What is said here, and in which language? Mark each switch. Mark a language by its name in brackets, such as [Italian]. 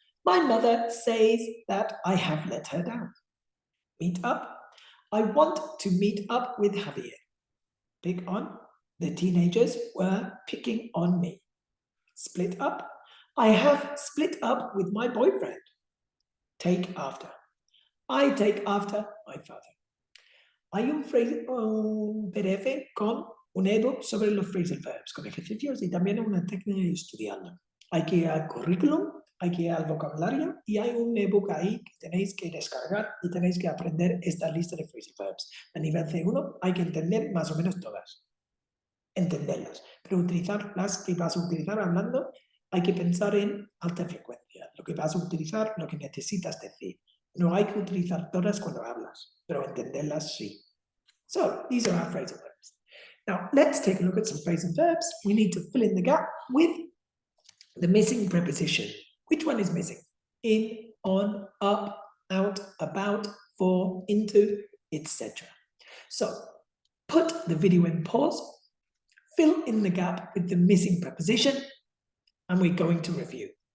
[English] My mother says that I have let her down. Meet up. I want to meet up with Javier. Pick on. The teenagers were picking on me. Split up. I have split up with my boyfriend. Take after. I take after my father. [Spanish] Hay un PDF con un ebook sobre los phrasal verbs, con ejercicios y también una técnica de estudiando. Hay que ir al currículum, hay que ir al vocabulario y hay un ebook ahí que tenéis que descargar y tenéis que aprender esta lista de phrasal verbs. A nivel C1 hay que entender más o menos todas. Entenderlas, pero utilizarlas que vas a utilizar hablando, hay que pensar en alta frecuencia. Lo que vas a utilizar, lo que necesitas decir. No hay que utilizar todas cuando hablas, pero entenderlas sí. [English] So, these are our phrasal verbs. Now, let's take a look at some phrasal verbs. We need to fill in the gap with the missing preposition. Which one is missing? In, on, up, out, about, for, into, etc. So, put the video in pause, fill in the gap with the missing preposition, and we're going to review.